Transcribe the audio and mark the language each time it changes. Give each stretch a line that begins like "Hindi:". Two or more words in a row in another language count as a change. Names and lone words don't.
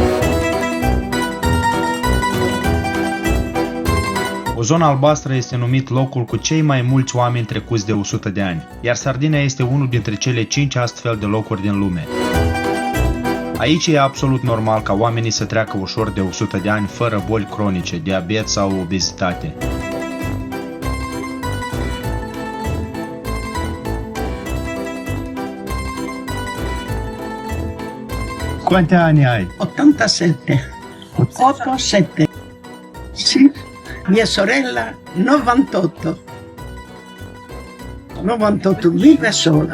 Romanian: O zonă albastră este numit locul cu cei mai mulți oameni trecuți de 100 de ani, iar Sardinia este unul dintre cele 5 astfel de locuri din lume. Aici e absolut normal ca oamenii să treacă ușor de 100 de ani fără boli cronice, diabet sau obezitate.
Italian: Quanti anni hai? 87. 87. Sì. Mia sorella 98. 98, vive sola.